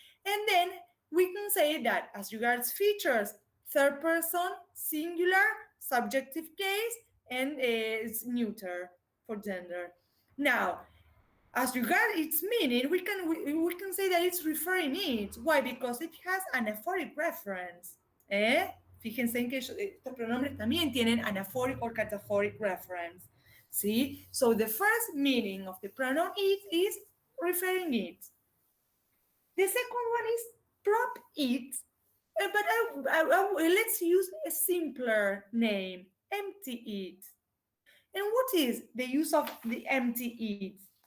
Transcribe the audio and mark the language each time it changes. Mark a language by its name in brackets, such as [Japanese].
[English] And then we can say that as regards features, third person, singular, subjective case, and it's neuter for gender. Now, as regards its meaning, we can say that it's referring it. Why? Because it has anaphoric reference. [Spanish] Fíjense en que estos pronombres también tienen [English] anaphoric or cataphoric reference. [Spanish] ¿Sí? [English] So the first meaning of the pronoun it is referring it. The second one is prop it, but let's use a simpler name, empty it. And what is the use of the empty it?